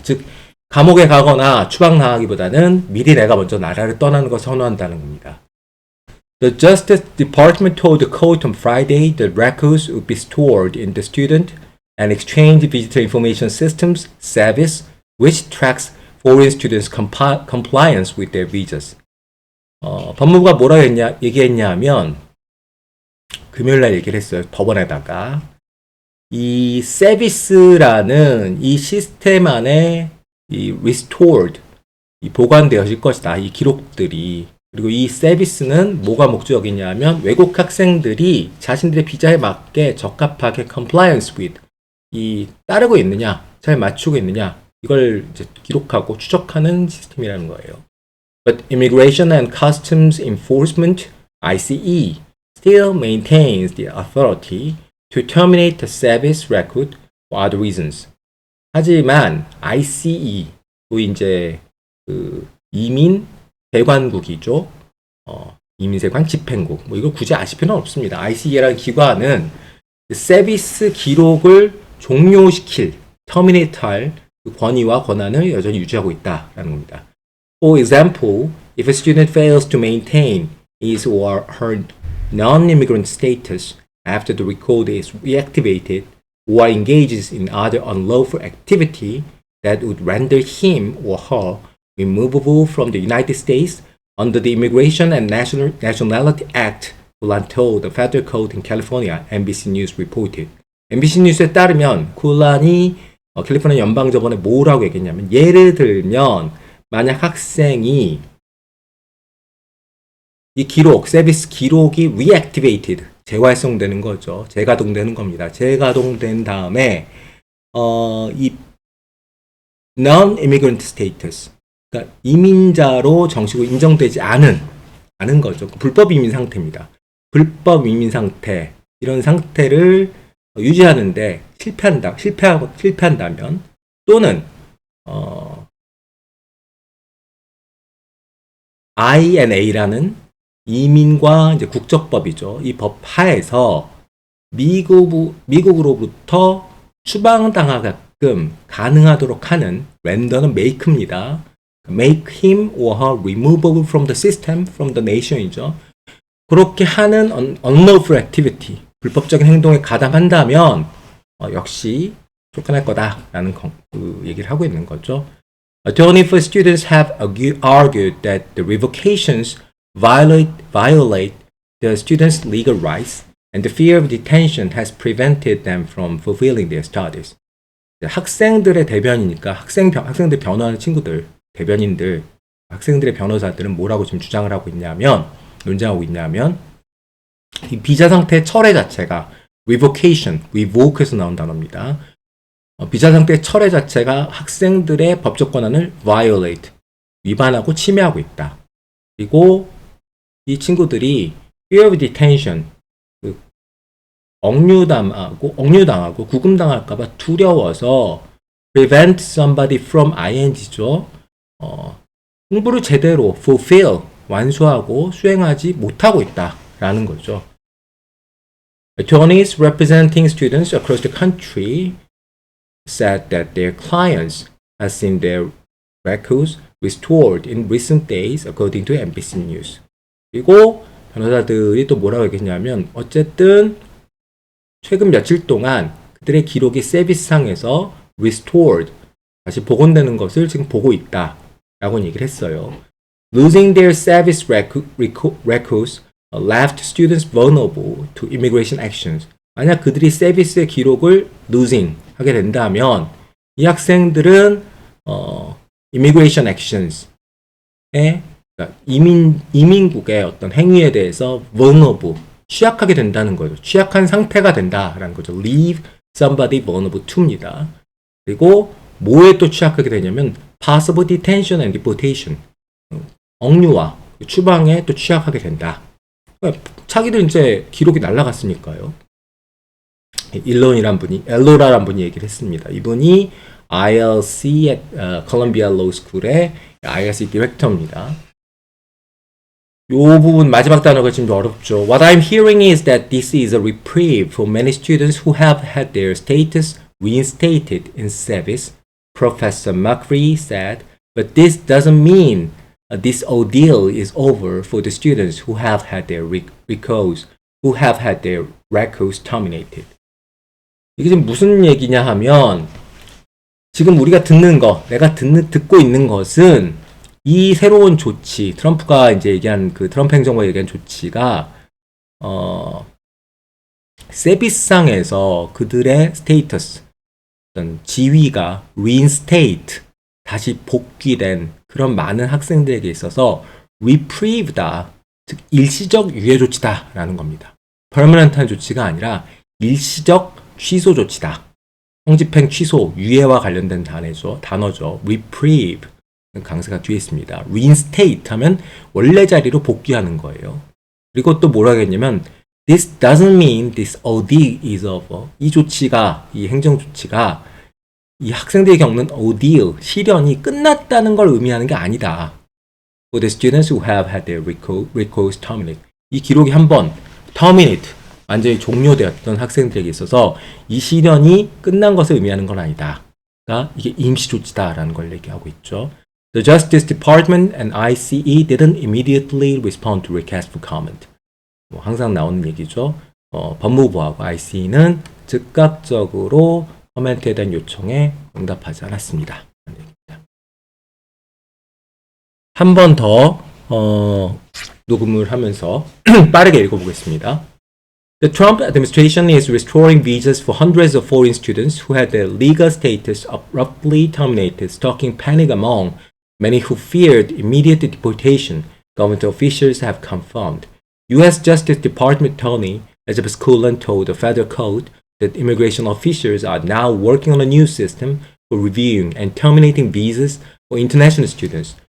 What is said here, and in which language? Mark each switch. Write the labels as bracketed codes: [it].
[ko] 즉 감옥에 가거나 추방당하기보다는 미리 내가 먼저 나라를 떠나는 것을 선호한다는 겁니다. [en] The Justice Department told the court on Friday that records would be stored in the Student and Exchange Visitor Information Systems service, which tracks foreign students' compliance with their visas. [ko] 법무부가 뭐라고 얘기했냐 하면 금요일날 얘기를 했어요. 법원에다가 이 서비스라는 이 시스템 안에 이 restored, 이 보관되어질 것이다. 이 기록들이. 그리고 이 서비스는 뭐가 목적이냐면 외국 학생들이 자신들의 비자에 맞게 적합하게 [en] compliance with, [ko] 이 따르고 있느냐, 잘 맞추고 있느냐, 이걸 이제 기록하고 추적하는 시스템이라는 거예요. [en] But Immigration and Customs Enforcement, ICE, still maintains the authority to terminate the service record for other reasons. [ko] 하지만 ICE, 또 이제 그 이민 대관국이죠. 이민세관 집행국. 뭐 이걸 굳이 아실 필요는 없습니다. ICE라는 기관은 서비스 기록을 종료시킬, terminate할 그 권위와 권한을 여전히 유지하고 있다라는 겁니다. [en] For example, if a student fails to maintain his or her non-immigrant status after the record is reactivated or engages in other unlawful activity that would render him or her removable from the United States under the Immigration and Nationality Act, Kulan told the federal court in California, NBC News reported. [ko] NBC 뉴스에 따르면 쿨란이 캘리포니아 연방법원에 뭐라고 얘기했냐면 예를 들면 만약 학생이 이 기록, 서비스 기록이 reactivated, 재활성되는 거죠. 재가동되는 겁니다. 재가동된 다음에 이 non-immigrant status, 그러니까 이민자로 정식으로 인정되지 않은 거죠. 불법 이민 상태입니다. 불법 이민 상태, 이런 상태를 유지하는데 실패한다면 또는 INA라는 이민과 이제 국적법이죠. 이 법 하에서 미국으로부터 추방당하게끔 가능하도록 하는 렌더는 make입니다. [en] make him or her removable from the system, from the nation이죠. [ko] 그렇게 하는 unlawful activity, 불법적인 행동에 가담한다면 역시 쫓겨날 거다라는 그 얘기를 하고 있는 거죠. [en] Attorney for students have argued that the revocations violate the students' legal rights, and the fear of detention has prevented them from fulfilling their studies. [ko] 학생들의 대변이니까 학생들 변호하는 친구들, 대변인들, 학생들의 변호사들은 뭐라고 지금 주장을 하고 있냐면, 논쟁하고 있냐면, 이 비자 상태 철회 자체가 revocation, revoke에서 나온 단어입니다. 비자 상태 철회 자체가 학생들의 법적 권한을 violate, 위반하고 침해하고 있다. 그리고 이 친구들이 [en] fear of detention, [ko] 억류당하고 구금당할까봐 두려워서 [en] prevent somebody from ing [ko] 죠. 공부를 제대로 fulfill, 완수하고 수행하지 못하고 있다라는 거죠. [en] Attorneys representing students across the country said that their clients have seen their records restored in recent days, according to NBC News. [ko] 그리고 변호사들이 또 뭐라고 얘기했냐면 어쨌든 최근 며칠 동안 그들의 기록이 서비스상에서 restored, 다시 복원되는 것을 지금 보고 있다라고 얘기를 했어요. [en] Losing their service records left students vulnerable to immigration actions. [ko] 만약 그들이 서비스의 기록을 losing 하게 된다면 이 학생들은 immigration actions에 그러니까 이민국의 어떤 행위에 대해서 vulnerable, 취약하게 된다는 거죠. 취약한 상태가 된다라는 거죠. [en] leave somebody vulnerable to입니다. [ko] 그리고 뭐에 또 취약하게 되냐면 [en] possible detention and deportation, [ko] 억류와 추방에 또 취약하게 된다. 자기들 이제 기록이 날라갔으니까요. 엘로라란 분이 얘기를 했습니다. 이분이 ILC at Columbia Law School의 ILC 디렉터입니다. 요 부분 마지막 단어가 좀 어렵죠. [en] What I'm hearing is that this is a reprieve for many students who have had their status reinstated in service, Professor McCree said, but this doesn't mean this ordeal is over for the students who have had their records terminated. [ko] 이게 지금 무슨 얘기냐 하면 지금 우리가 듣고 있는 것은 이 새로운 조치, 트럼프가 이제 얘기한 트럼프 행정부가 얘기한 조치가 서비스상에서 그들의 스테이터스, 어떤 지위가 reinstate, 다시 복귀된 그런 많은 학생들에게 있어서 reprieve다, 즉 일시적 유예 조치다라는 겁니다. permanent한 조치가 아니라 일시적 취소 조치다. 성집행 취소, 유예와 관련된 단어죠. reprieve. 강세가 뒤에 있습니다. reinstate 하면 원래 자리로 복귀하는 거예요. 그리고 또 뭐라고 했냐면 [en] this doesn't mean this ordeal is over. [ko] 이 행정 조치가 이 학생들이 겪는 ordeal, 시련이 끝났다는 걸 의미하는 게 아니다. [en] For the students who have had their records terminated. [ko] 이 기록이 한번 terminate, 완전히 종료되었던 학생들에게 있어서 이 시련이 끝난 것을 의미하는 건 아니다. 그러니까 이게 임시 조치다라는 걸 얘기하고 있죠. [en] The Justice Department and ICE didn't immediately respond to requests for comment. [ko] 항상 나오는 얘기죠. 법무부하고 ICE는 즉각적으로 코멘트에 대한 요청에 응답하지 않았습니다. 한 번 더 녹음을 하면서 빠르게 읽어보겠습니다. [en] The Trump administration is restoring visas for hundreds of foreign students who had their legal status abruptly terminated, stoking panic among many who feared immediate deportation, government officials have confirmed. U.S. Justice Department Attorney Elizabeth Cullen told the federal court that immigration officials are now working on a new system for reviewing and terminating visas for international students.